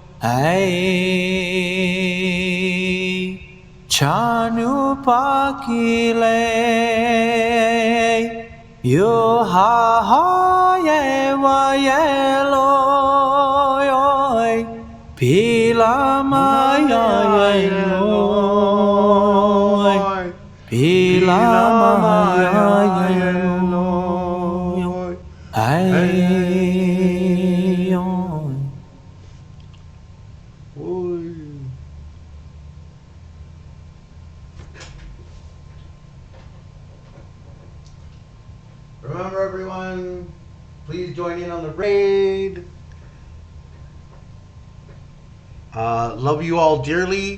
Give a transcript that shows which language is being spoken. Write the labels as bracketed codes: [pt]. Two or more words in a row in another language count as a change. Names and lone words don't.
[en] Ay Chanu pakile Yo ha ha ye wa ye lo yoy Pila maya ye lo Pila maya ye lo Ay yoy Remember, everyone, please join in on the raid. Love you all dearly.